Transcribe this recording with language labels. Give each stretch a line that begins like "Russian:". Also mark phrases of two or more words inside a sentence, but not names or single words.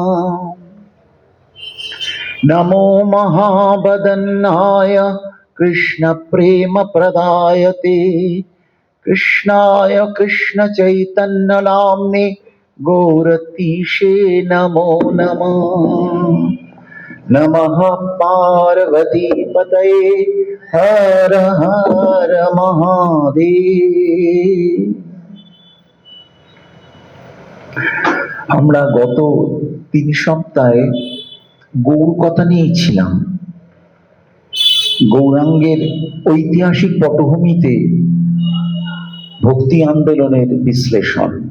Sanskrit: नमो महावदन्नाय कृष्णप्रेमप्रदायते कृष्णाय कृष्णचैतन्यनाम्ने गौरतीशे नमो नमः। नमः पार्वतीपतये हर हर महादेव।
Bangla: আমরা গত 3 সপ্তাহে গৌর কথা নিয়েই ছিলাম। গৌরাঙ্গের ঐতিহাসিক পটভূমিতে ভক্তি আন্দোলনের বিশ্লেষণ।